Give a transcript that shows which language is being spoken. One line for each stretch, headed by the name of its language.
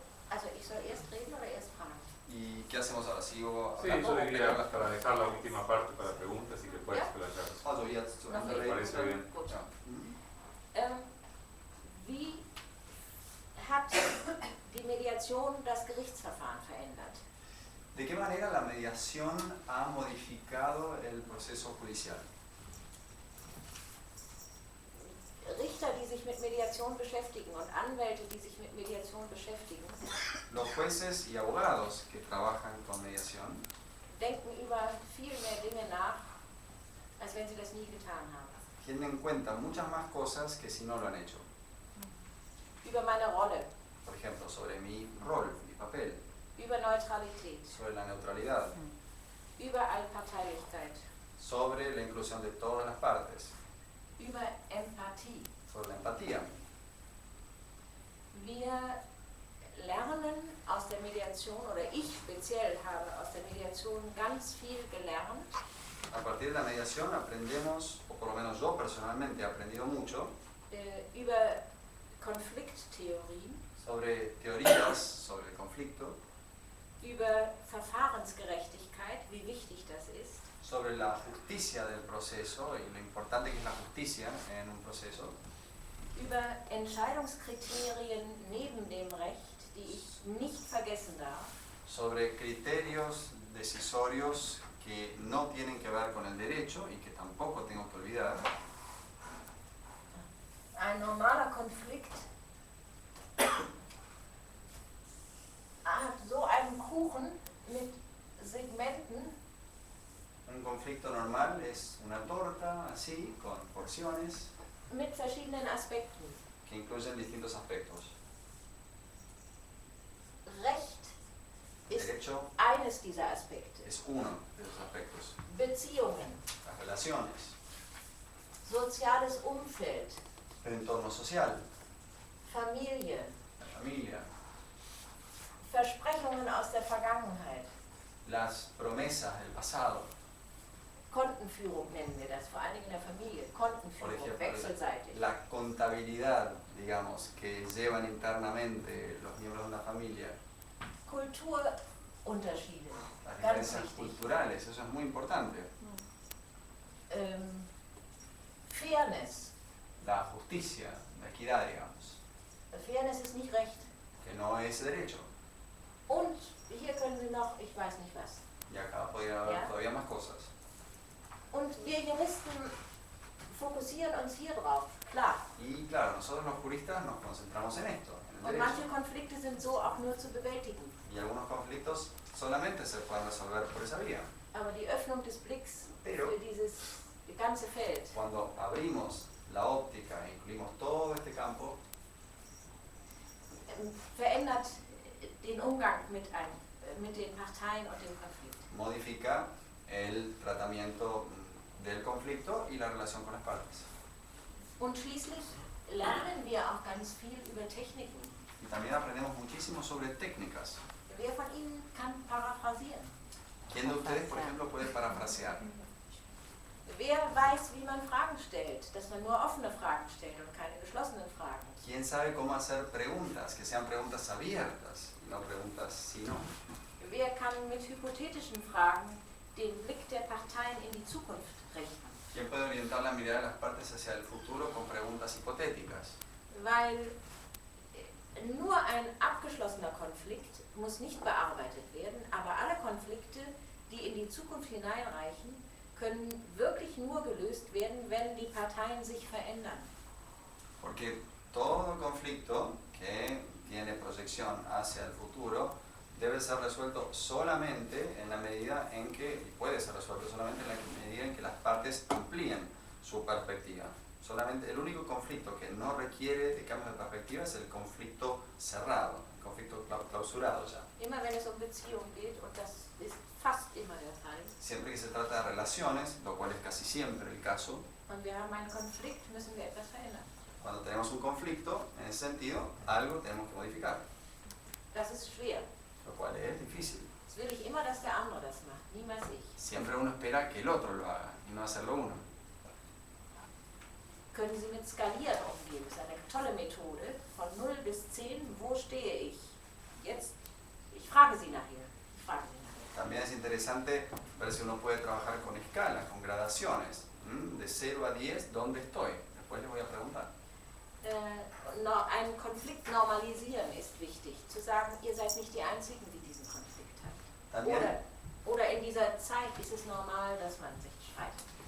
German: Also ich soll erst reden oder erst fragen?
Spanish: ¿Y qué hacemos ahora? ¿Sigo Sí, hablando yo o diría pegamos? para dejar la última parte para preguntas y que pueda explayarse.
German: Also jetzt zu Ende
Spanish: Me
German: reden.
Spanish: parece bien.
German: Ja. Wie hat die Mediation das Gerichtsverfahren verändert?
Spanish: ¿De qué manera la mediación ha modificado el proceso judicial?
German: Richter, die sich mit Mediation beschäftigen und Anwälte, die sich mit Mediation beschäftigen,
Spanish: Los jueces y abogados que trabajan con mediación
German: denken über viel mehr Dinge nach, als wenn sie das nie getan haben.
Spanish: tienen en cuenta muchas más cosas que si no lo han hecho.
German: Über meine Rolle,
Spanish: Por ejemplo, sobre mi rol, mi papel,
German: über Neutralität,
Spanish: sobre la neutralidad,
German: über Allparteilichkeit,
Spanish: sobre la inclusión de todas las partes,
German: über Empathie.
Spanish: sobre la empatía.
German: Wir lernen aus der Mediation, oder ich speziell habe aus der Mediation ganz viel gelernt.
Spanish: A partir de la mediación aprendemos, o por lo menos yo personalmente he aprendido mucho,
German: Über Konflikttheorien,
Spanish: sobre teorías sobre el conflicto,
German: über Verfahrensgerechtigkeit, wie wichtig das ist,
Spanish: sobre la justicia del proceso y lo importante que es la justicia en un proceso,
German: über Entscheidungskriterien neben dem Recht, die ich nicht vergessen darf,
Spanish: sobre criterios decisorios que no tienen que ver con el derecho y que tampoco tengo que olvidar.
German: ein normaler Konflikt hat so einen Kuchen mit Segmenten,
Spanish: Un conflicto normal es una torta así, con porciones
German: mit verschiedenen Aspekten.
Spanish: que incluyen distintos aspectos.
German: Recht ist
Spanish: Derecho
German: eines dieser Aspekte.
Spanish: es uno de los aspectos.
German: Beziehungen,
Spanish: Las relaciones,
German: soziales Umfeld,
Spanish: el entorno social,
German: Familie,
Spanish: la familia,
German: Versprechungen aus der Vergangenheit,
Spanish: las promesas del pasado.
German: Kontenführung nennen wir das, vor allen Dingen in der Familie,
Spanish: Por
German: Kontenführung,
Spanish: ejemplo,
German: wechselseitig.
Spanish: la contabilidad, digamos, que llevan internamente los miembros de una familia,
German: Kulturunterschiede,
Spanish: las diferencias
German: wichtig.
Spanish: culturales, eso es muy importante.
German: Fairness.
Spanish: La justicia, la equidad, digamos,
German: Fairness ist nicht Recht.
Spanish: que no es derecho.
German: Und hier können Sie noch, ich weiß nicht was.
Spanish: Y acá podría haber
German: Ja.
Spanish: todavía más cosas.
German: Und wir Juristen fokussieren uns hier drauf, klar.
Spanish: Y claro, nosotros los juristas nos concentramos en esto, en el
German: Und
Spanish: derecho.
German: manche Konflikte sind so auch nur zu bewältigen.
Spanish: Y algunos conflictos solamente se pueden resolver por esa vía.
German: Aber die Öffnung des Blicks
Spanish: Pero
German: für dieses ganze Feld
Spanish: cuando abrimos la óptica e incluimos todo este campo,
German: verändert den Umgang mit den Parteien und dem Konflikt.
Spanish: modifica el tratamiento del conflicto y la relación con las partes.
German: Und schließlich lernen wir auch ganz viel über Techniken.
Spanish: Y también aprendemos muchísimo sobre técnicas.
German: Wer von Ihnen kann paraphrasieren?
Spanish: ¿Quién de ustedes, por ejemplo, puede parafrasear?
German: Wer weiß, wie man Fragen stellt, dass man nur offene Fragen stellt und keine geschlossenen Fragen?
Spanish: ¿Quién sabe cómo hacer preguntas, que sean preguntas abiertas y no preguntas sí no?
German: Wer kann mit hypothetischen Fragen den Blick der Parteien in die Zukunft richten?
Spanish: ¿Quién puede orientar la mirada de las partes hacia el futuro con preguntas hipotéticas?
German: Weil nur ein abgeschlossener Konflikt muss nicht bearbeitet werden, aber alle Konflikte, die in die Zukunft hineinreichen, können wirklich nur gelöst werden, wenn die Parteien sich verändern.
Spanish: Porque todo conflicto que tiene proyección hacia el futuro debe ser resuelto solamente en la medida en que, y puede ser resuelto solamente en la medida en que las partes amplíen su perspectiva. Solamente el único conflicto que no requiere de cambios de perspectiva es el conflicto cerrado, el conflicto clausurado ya.
German: Immer wenn es Beziehungen geht, und das ist fast immer der Fall,
Spanish: Siempre que se trata de relaciones, lo cual es casi siempre el caso,
German: und wir haben einen Konflikt, müssen wir etwas verändern.
Spanish: cuando tenemos un conflicto, en ese sentido, algo tenemos que modificar,
German: Das ist schwer.
Spanish: lo cual es difícil.
German: Das will ich immer, dass der andere das macht, niemals ich.
Spanish: Siempre uno espera que el otro lo haga y no hacerlo uno.
German: Können Sie mit Skalieren umgehen? Das ist eine tolle Methode. Von 0 bis 10, wo stehe ich? Jetzt, ich frage Sie nachher.
Spanish: También es interesante ver si uno puede trabajar con escalas, con gradaciones. De 0 a 10, ¿dónde estoy? Después les voy a preguntar.
German: Einen Konflikt normalisieren ist wichtig. Zu sagen, ihr seid nicht die Einzigen, die diesen Konflikt haben.
Spanish: También
German: Oder in dieser Zeit ist es normal, dass man sich streitet.